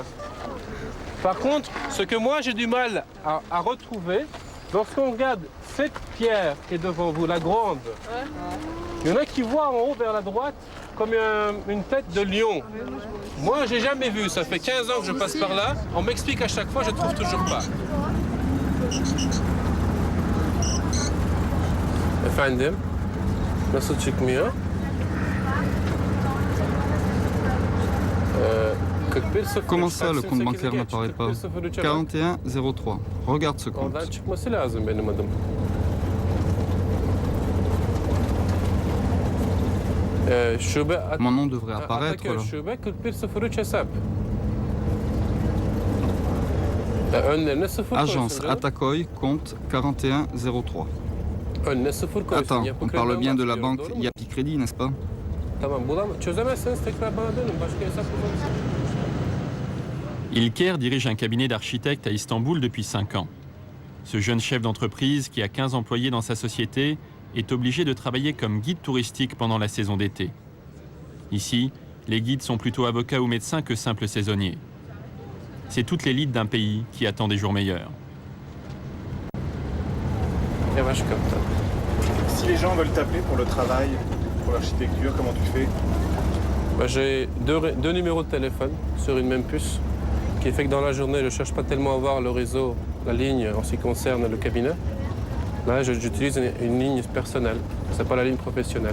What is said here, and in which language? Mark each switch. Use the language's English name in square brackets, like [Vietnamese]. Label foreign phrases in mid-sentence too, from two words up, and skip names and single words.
[French] Par contre, ce que moi, j'ai du mal à retrouver, lorsqu'on regarde cette pierre qui est devant vous, la grande, il y en a qui voient en haut vers la droite comme une tête de lion. Moi, j'ai jamais vu. Ça fait 15 ans que je passe par là. On m'explique à chaque fois, je ne trouve toujours pas. [Turkish] Efendim, nasıl çıkmıyor? [French] 41 Comment ça, le compte bancaire n'apparaît pas? 4103. Regarde ce compte. [Turkish] Oradan çıkması lazım benim adım. Şube [French] Mon nom devrait apparaître [Turkish] Ataköy [French] là. [Turkish] Şube 4103 hesap. Önlerine 0 koysun [French] Agence [Turkish] canım. [French] Atakoy, compte 4103. [Turkish] Önüne 0 koysun. [French] Attends, [Turkish] Yapı [French] on parle [Turkish] Kredi'den [French] bien de la [Turkish] bahsediyorum, [French] banque [Turkish] doğru mu? [French] Yapi Crédit, n'est-ce pas? [Turkish] Tamam, çözemezseniz tekrar bana dönün. Başka hesap bulmanız. [French] İlker dirige un cabinet d'architectes à Istanbul depuis 5 ans. Ce jeune chef d'entreprise, qui a 15 employés dans sa société, est obligé de travailler comme guide touristique pendant la saison d'été. Ici, les guides sont plutôt avocats ou médecins que simples saisonniers. C'est toute l'élite d'un pays qui attend des jours meilleurs. [Turkish] Yavaş kaptan. [French] Si les gens veulent t'appeler pour le travail, pour l'architecture, comment tu fais? J'ai deux numéros de téléphone sur une même puce, qui fait que dans la journée, je ne cherche pas tellement à voir le réseau, la ligne en ce qui concerne le cabinet. Là, j'utilise une ligne personnelle, ce n'est pas la ligne professionnelle.